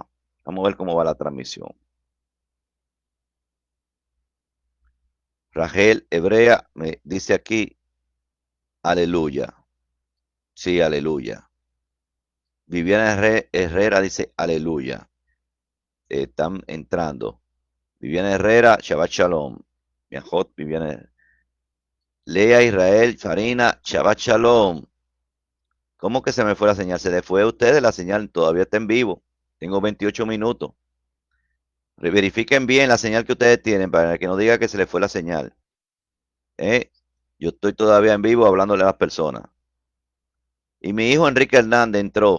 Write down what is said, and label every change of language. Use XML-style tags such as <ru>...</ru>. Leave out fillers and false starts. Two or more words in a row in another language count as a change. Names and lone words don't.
<es>Vamos a ver cómo va la transmisión. Rachel Hebrea me dice aquí, aleluya. Sí, aleluya. Viviana Herrera dice, aleluya. Están entrando. Viviana Herrera,</es> <he>Shabbat Shalom.</he> <es>Miajot, Viviana. Lea Israel, Farina,</es> <he>Shabbat Shalom.</he> <es>¿Cómo que se me fue la señal? Se le fue a ustedes la señal, todavía está en vivo. Tengo 28 minutos. Verifiquen bien la señal que ustedes tienen para que no diga que se le fue la señal. Yo estoy todavía en vivo hablándole a las personas. Y mi hijo Enrique Hernández entró.</es>